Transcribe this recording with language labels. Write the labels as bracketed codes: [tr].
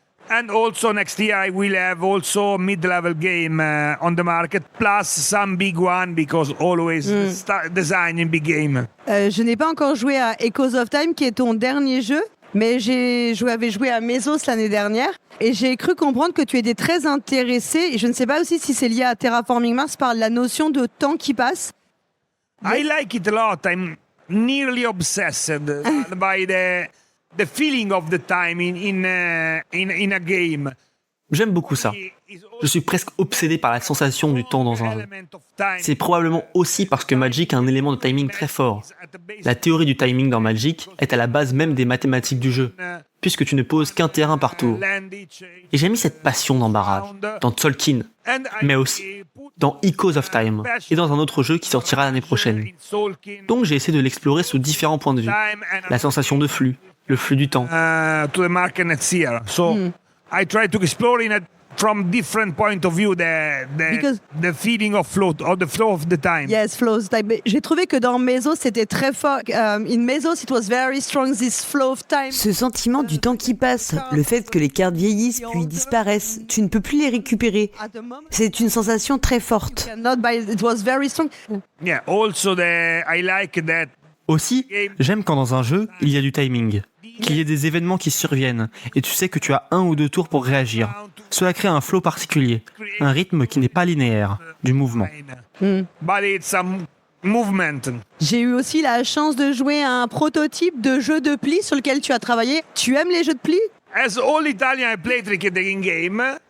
[en] And also next year I will have also mid-level game on the market, plus some big one because always designing big game. [fr] Je n'ai pas encore joué à Echoes of Time, qui est ton dernier jeu, mais j'avais joué à Mesos l'année dernière et j'ai cru comprendre que tu étais très intéressé, et je ne sais pas aussi si c'est lié à Terraforming Mars, par la notion de temps qui passe. [en] I like it a lot. I'm nearly obsessed by the feeling of the time in a game. [fr] J'aime beaucoup ça. Je suis presque obsédé par la sensation du temps dans un jeu. C'est probablement aussi parce que Magic a un élément de timing très fort. La théorie du timing dans Magic est à la base même des mathématiques du jeu, puisque tu ne poses qu'un terrain par tour. Et j'ai mis cette passion dans Barrage, dans Tzolk'in, mais aussi dans Echoes of Time, et dans un autre jeu qui sortira l'année prochaine. Donc j'ai essayé de l'explorer sous différents points de vue. La sensation de flux, le flux du temps. [en] To the market next year. So I try to explore from different point of view the feeling of flow or the flow of the time. Yes, flow of time. [fr] J'ai trouvé que dans Mesos, c'était très fort. [en] In Mesos, it was very strong, this flow of time. [fr] Ce sentiment du temps qui passe, le fait que les cartes vieillissent puis disparaissent, tu ne peux plus les récupérer. C'est une sensation très forte. [en] It was very strong. Yeah, also I like that. [fr] Aussi, j'aime quand dans un jeu, il y a du timing, qu'il y ait des événements qui surviennent, et tu sais que tu as 1 ou 2 tours pour réagir. Cela crée un flow particulier, un rythme qui n'est pas linéaire, du mouvement. [en] But it's a movement. [fr] J'ai eu aussi la chance de jouer à un prototype de jeu de pli sur lequel tu as travaillé. Tu aimes les jeux de pli? [en] As all Italian, I play trick-taking game.